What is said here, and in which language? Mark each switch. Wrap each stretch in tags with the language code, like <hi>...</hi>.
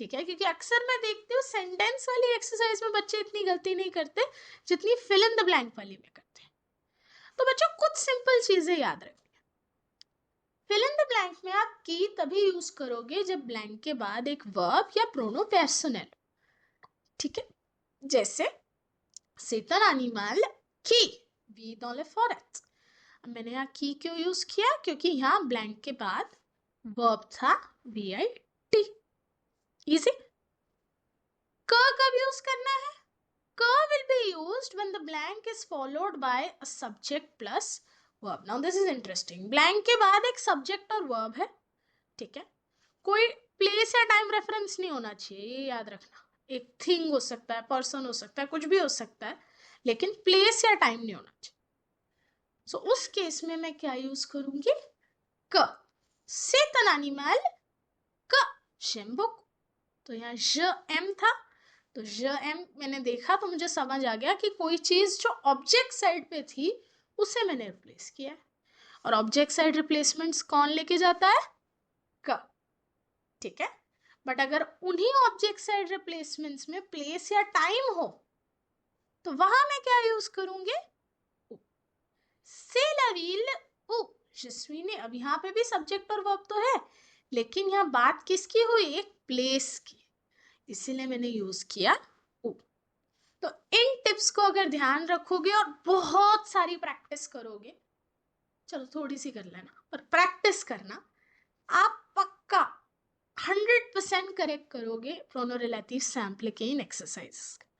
<hi>ठीक है, क्योंकि अक्सर मैं देखती हूँ सेंटेंस वाली एक्सरसाइज में बच्चे इतनी गलती नहीं करते जितनी फिल इन द ब्लैंक वाली में करते हैं। तो बच्चों कुछ सिंपल चीजें याद रखनी। फिल इन द ब्लैंक में आप की तभी यूज करोगे जब ब्लैंक के बाद एक वर्ब या प्रोनो पर्सनल, ठीक है।</hi> <fr>जैसे c'est un animal qui vit dans les forêts।</fr> <hi>अब मैंने यहाँ की क्यों यूज किया, क्योंकि यहाँ ब्लैंक के बाद वर्ब था VIT। इजी। क कब यूज करना है?</hi> <en>क will be used when the blank is followed by a subject plus verb। Now this is interesting।</en> <hi>blank के बाद एक subject और verb है, ठीक है। कोई प्लेस या टाइम रेफरेंस नहीं होना चाहिए, ये याद रखना। एक थिंग हो सकता है, पर्सन हो सकता है, कुछ भी हो सकता है, लेकिन प्लेस या टाइम नहीं होना चाहिए। सो उस केस में मैं क्या यूज करूंगी? क।</hi> <fr>c'est un animal क j'aime beaucoup।</fr> <hi>तो यहाँ</hi> <fr>je aime</fr> <hi>था, तो je aime मैंने देखा तो मुझे समझ आ गया कि कोई चीज जो ऑब्जेक्ट साइड पे थी उसे मैंने रिप्लेस किया है। और ऑब्जेक्ट साइड रिप्लेसमेंट्स कौन लेके जाता है? क, ठीक है। बट अगर उन्हीं ऑब्जेक्ट साइड रिप्लेसमेंट्स में प्लेस या टाइम हो तो वहां मैं क्या यूज करूंगी?</hi> <fr>C'est la ville où je suis né।</fr> <hi>अब यहाँ पे भी सब्जेक्ट और वर्ब तो है, लेकिन यहाँ बात किसकी हुई? एक प्लेस की, इसीलिए मैंने यूज किया ऊ। तो इन टिप्स को अगर ध्यान रखोगे और बहुत सारी प्रैक्टिस करोगे, चलो थोड़ी सी कर लेना पर प्रैक्टिस करना, आप पक्का 100% करेक्ट करोगे प्रोनो रिलेटिव सैम्पल के इन एक्सरसाइज।</hi>